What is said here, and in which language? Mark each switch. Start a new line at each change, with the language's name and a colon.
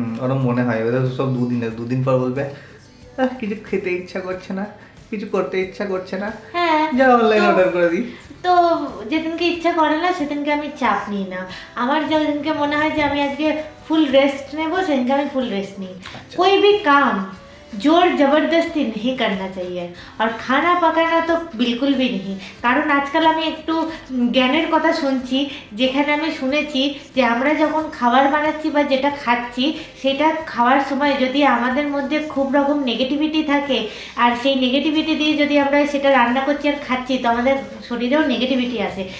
Bangla: ওরকম মনে হয়, ওদের সব দুদিন পর বলবে কিছু খেতে ইচ্ছা করছে না, কিছু করতে ইচ্ছা করছে না, হ্যাঁ, যা অনলাইন অর্ডার করে দিই। তো যেদিনকে ইচ্ছা করে না সেদিনকে আমি চাপ নিই না। আমার যেদিনকে মনে হয় যে আমি আজকে ফুল रेस्ट নেবো, সেদিনকে আমি ফুল रेस्ट নিই।
Hindi: कोई भी काम जोर जबरदस्ती नहीं करना चाहिए, और खाना पकाना तो बिल्कुल भी नहीं।
Bangla: কারণ আজকাল আমি একটু জ্ঞানের কথা শুনছি, যেখানে আমি শুনেছি যে আমরা যখন খাবার বানাচ্ছি বা যেটা খাচ্ছি, সেটা খাওয়ার সময় যদি আমাদের মধ্যে খুব রকম নেগেটিভিটি থাকে, আর সেই নেগেটিভিটি দিয়ে যদি আমরা সেটা রান্না করছি আর খাচ্ছি, তো আমাদের শরীরেও নেগেটিভিটি আসে।